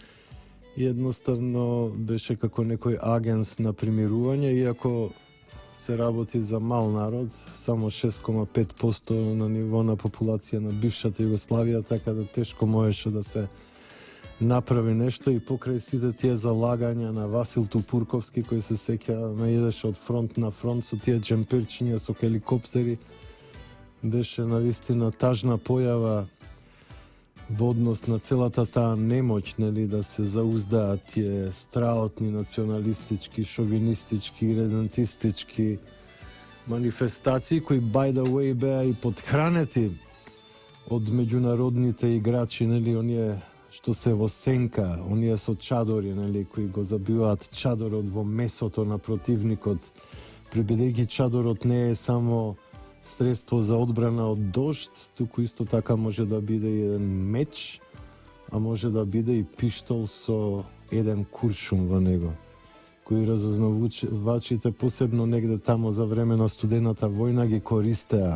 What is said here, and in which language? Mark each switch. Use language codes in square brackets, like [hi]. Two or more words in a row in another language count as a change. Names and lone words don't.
[mk] и едноставно беше како некој агенс на примирување, иако се работи за мал народ, само 6,5% на ниво на популација на бившата Југославија, така да тешко можеше да се направи нешто и покрај сите тие залагања на Васил Тупурковски, кој се сеќа ме идеше од фронт на фронт со тие джемперчиња со хеликоптери, беше навистина тажна појава во однос на целата таа немоќ, нели, да се зауздаат тие страотни националистички, шовинистички, редентистички манифестации, кои [en] by the way [mk] беа и подхранети од меѓународните играчи, нели, оние што се во сенка, оние со чадори, нели, кои го забиваат чадорот во месото на противникот, прибедејќи чадорот не е само средство за одбрана од дожд, туку исто така може да биде и еден меч, а може да биде и пиштол со еден куршум во него, кои разузнавачите посебно негде тамо за време на студената војна ги користеа.